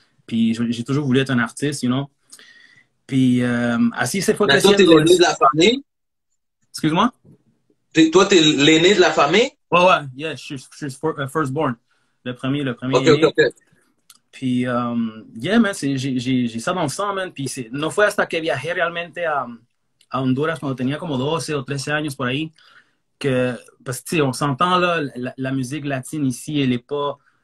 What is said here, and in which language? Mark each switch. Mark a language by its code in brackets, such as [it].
[fr] Puis j'ai toujours voulu être un artiste, [en] you know. [es] Puis así se fue creciendo. [fr] ¿Toi, t'es l'aîné de la famille? Excuse-moi? Toi, t'es l'aîné de la famille? Ouais, [en] yeah, [fr] je suis [en] firstborn. [fr] Le premier Okay. Puis, [en] yeah, man, [fr] j'ai ça dans le sang, man. [es] Puis no fue hasta que viajé realmente a Honduras cuando tenía como 12 o 13 años por ahí, que, [fr] parce que, on s'entend, là, la musique latine ici, elle n'est pas